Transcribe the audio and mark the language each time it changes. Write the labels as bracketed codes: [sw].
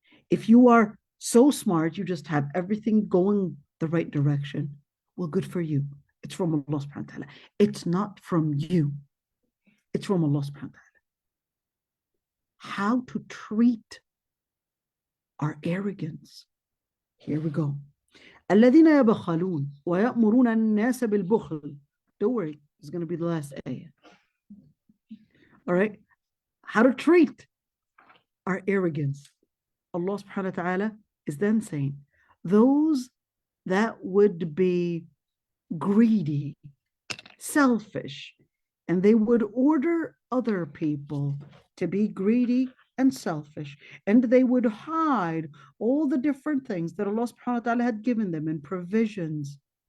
[en] If you are so smart, you just have everything going the right direction, well, good for you. It's from Allah subhanahu wa ta'ala. It's not from you. It's from Allah subhanahu wa ta'ala. How to treat our arrogance. Here we go. [ar] الذين يبخلون ويأمرون الناس بالبخل. [en] Don't worry, it's going to be the last ayah. All right. How to treat our arrogance. Allah subhanahu wa ta'ala is then saying, those that would be greedy, selfish, and they would order other people to be greedy and selfish, and they would hide all the different things that Allah subhanahu wa ta'ala had given them in provisions,